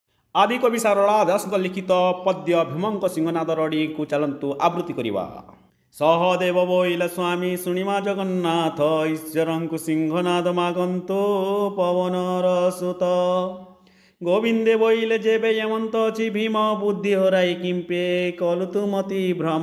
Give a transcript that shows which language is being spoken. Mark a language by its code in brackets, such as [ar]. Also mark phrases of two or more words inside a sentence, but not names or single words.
[or] ଆଦିକବି ସାରଳା ଦାସଙ୍କ ଲିଖିତ ପଦ୍ୟ ଭୀମଙ୍କ ସିଂହନାଦ ରଡ଼ିକୁ ଚାଲନ୍ତୁ ଆବୃତ୍ତି କରିବା। ସହଦେବ ବୋଇଲା ସ୍ୱାମୀ ଶୁଣିମା ଜଗନ୍ନାଥ ଈଶ୍ୱରଙ୍କୁ ସିଂହନାଦ ମାଗନ୍ତୁ ପବନର ସୁତ। ଗୋବିନ୍ଦେ ବୋଇଲେ ଯେବେ ଏମନ୍ତ ଅଛି ଭୀମ ବୁଦ୍ଧି ହରାଇ କିମ୍ପେ କଲୁ ତୁ ମତି ଭ୍ରମ।